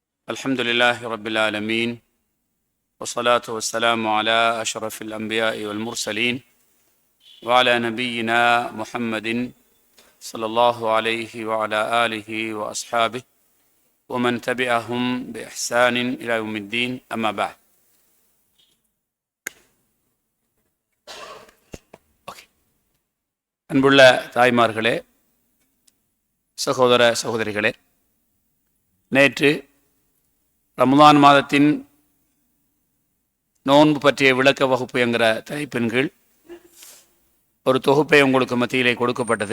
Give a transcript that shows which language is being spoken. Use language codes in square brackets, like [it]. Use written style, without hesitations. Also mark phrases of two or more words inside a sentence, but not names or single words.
[ar] الحمد لله رب العالمين والصلاة والسلام على أشرف الأنبياء والمرسلين وعلى نبينا محمد صلى الله عليه وعلى آله وأصحابه ومن تبعهم بإحسان إلى يوم الدين أما بعد. [ta] அன்புள்ள தாய்மார்களே, சகோதர சகோதரிகளே, நேற்று ரமலான் மாதத்தின் நோன்பு பற்றிய விளக்க வகுப்பு என்கிற தலைப்பின் கீழ் ஒரு தொகுப்பை உங்களுக்கு மத்தியிலே கொடுக்கப்பட்டது.